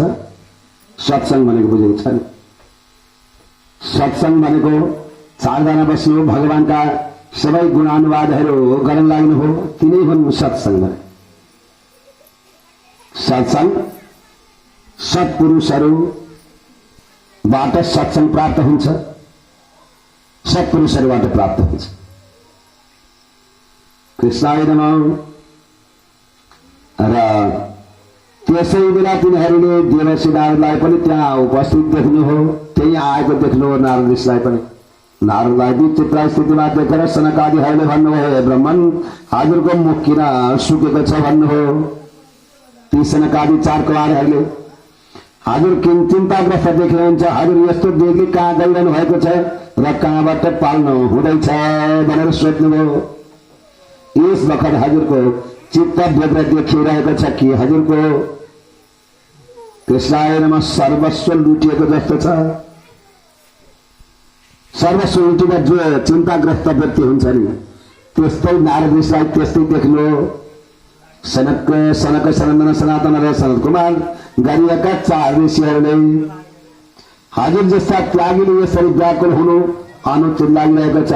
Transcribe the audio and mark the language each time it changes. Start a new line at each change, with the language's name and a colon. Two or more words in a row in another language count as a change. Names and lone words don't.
Nepali: सत्सङ्ग भनेको बुझेको छ नि? सत्सङ्ग भनेको चारजना बस्नु, भगवानका सबै गुणानुवादहरू गर्न लाग्नु हो, तिनै हुन् सत्सङ्ग। सत्सङ्ग सत्पुरुषहरूबाट सत्सङ्ग प्राप्त हुन्छ, सत्पुरुषहरूबाट प्राप्त हुन्छ।
Sanskrit: कृष्णाय नमः।
Nepali: र त्यसै बेला तिनीहरूले देवर्षि नारदलाई पनि त्यहाँ उपस्थित देख्नु हो, त्यही आएको देख्नु हो नारद ऋषिलाई पनि। नारदलाई विचित्र स्थितिमा देखेर सनकादिहरूले भन्नुभयो, हे ब्रह्मन, हजुरको मुख किन सुकेको छ भन्नुभयो। ती सनकादि चार कुमारहरूले हजुर किन चिन्ताग्रस्त देख्नुहुन्छ, हजुर यस्तो देख्ने कहाँ गइरहनु भएको छ र कहाँबाट पाल्नु हुँदैछ भनेर सोध्नुभयो। यस वखत हजुरको चित्त व्यग्र देखिरहेको छ कि हजुरको
Sanskrit: कृष्णाय नमः
Nepali: सर्वस्व लुटिएको जस्तो छ। सर्वस्व लुटेर जो चिन्ताग्रस्त व्यक्ति हुन्छ नि, त्यस्तै नारद ऋषिलाई त्यस्तै देख्नु। सनक, सनन्दन, सनातन र सनत कुमार गरिएका चार ऋषिहरूले हजुर जस्ता त्यागीले यसरी व्याकुल हुनु अनुचित लागिरहेको छ।